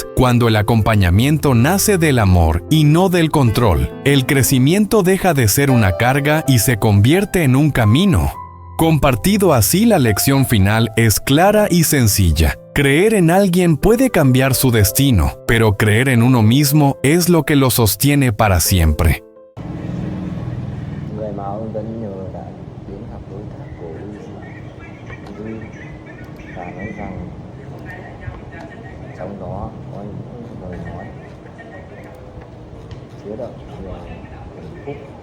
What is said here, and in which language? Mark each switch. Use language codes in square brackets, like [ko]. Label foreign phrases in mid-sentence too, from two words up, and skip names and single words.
[es] Cuando el acompañamiento nace del amor y no del control, el crecimiento deja de ser una carga y se convierte en un camino. Compartido así, la lección final es clara y sencilla. Creer en alguien puede cambiar su destino, pero creer en uno mismo es lo que lo sostiene para siempre. [vi] Người mà ông vẫn nhờ đã đến gặp đối tác của Uzi và nói rằng trong đó có những lời nói chứa đựng nhiều hạnh phúc.